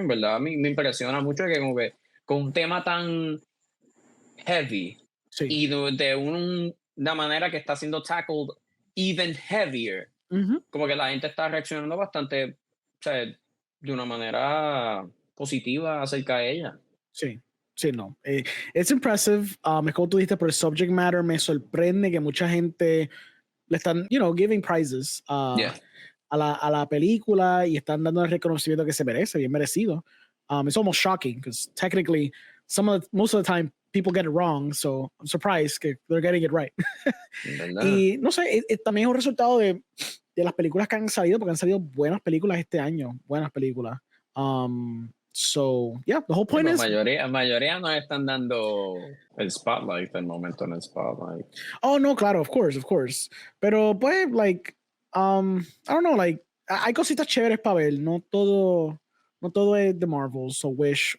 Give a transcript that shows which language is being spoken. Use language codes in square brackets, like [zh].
[es] En verdad a mí me impresiona mucho que como que con un tema tan heavy y de una manera que está siendo [en] tackled even heavier, [es] como que la gente está reaccionando bastante, o sea, de una manera positiva acerca de ella. Sí, no. [en] It's impressive. [es] Es como tú dijiste, por el subject matter me sorprende que mucha gente le están, [en] giving prizes [es] a la película y están dando el reconocimiento que se merece, bien merecido. [en] It's almost shocking because technically most of the time people get it wrong, so I'm surprised que they're getting it right. [es] Y no sé, también es un resultado de las películas que han salido, porque han salido buenas películas este año, buenas películas. [en] So, yeah, the whole point is... [es] mayoría nos están dando el spotlight, el momento en el spotlight. [en] Oh, no, [es] claro, [en] of course. [es] Pero, pues, [en] like, I don't know, like, [es] hay cositas chéveres para ver, no todo es The Marvels o Wish.